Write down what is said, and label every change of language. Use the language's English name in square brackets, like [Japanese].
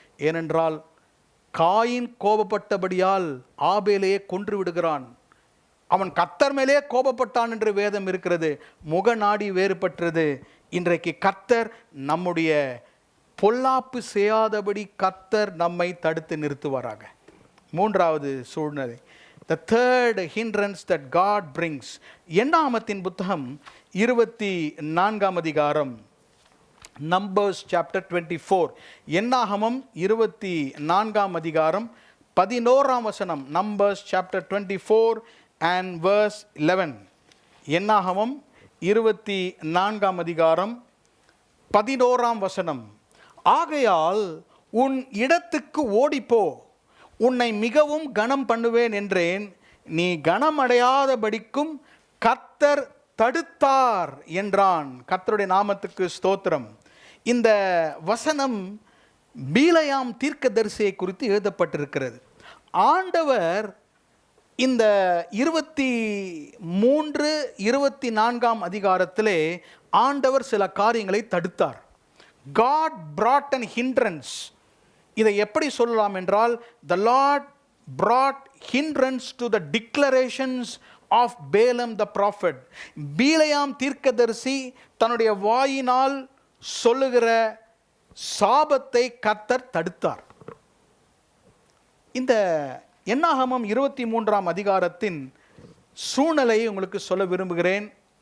[Tamil] ஏனென்றால் காயின் கோபப்பட்டபடியால் ஆபேலையே கொன்று விடுகிறான். அவன் கர்த்தர் மேலே கோபப்பட்டான் என்று வேதம் இருக்கிறது. முகநாடி வேறுபட்டது. இன்றைக்கு கர்த்தர் நம்முடைய பொல்லாப்பு செய்யாதபடி கர்த்தர் நம்மை தடுத்து நிறுத்துவாராக. மூன்றாவது சூழ்நிலை, [English] the third hindrance that God brings. [Tamil] எண்ணாகமத்தின் புத்தகம் 24ஆம் அதிகாரம், [English] Numbers chapter 24. [Tamil] எண்ணாகமம் 24ஆம் அதிகாரம் 11ஆம் வசனம். [English] Numbers chapter 24 and verse 11. [Tamil] எண்ணாகமம் 24ஆம் அதிகாரம் 11ஆம் வசனம். ஆகையால் உன் இடத்துக்கு ஓடிப்போ, உன்னை மிகவும் கனம் பண்ணுவேன் என்றேன், நீ கனமடையாதபடிக்கும் கர்த்தர் தடுத்தார் என்றான். கர்த்தருடைய நாமத்துக்கு ஸ்தோத்திரம். இந்த வசனம் பீலயாம் தீர்க்கதரிசியை குறித்து எழுதப்பட்டிருக்கிறது. ஆண்டவர் இந்த 23, 24ஆம் அதிகாரத்திலே ஆண்டவர் சில காரியங்களை தடுத்தார். [English] God brought an hindrance. [Tamil] இதை எப்படி சொல்லலாம் என்றால், [English] the Lord brought hindrance to the declarations of Balaam the prophet. [Tamil] பீலையாம் தீர்க்கதரிசி தன்னுடைய வாயினால் சொல்லுகிற சாபத்தை கர்த்தர் தடுத்தார். இந்த என்னாகமம் 23ஆம் அதிகாரத்தின் சூழ்நிலையை உங்களுக்கு சொல்ல விரும்புகிறேன்.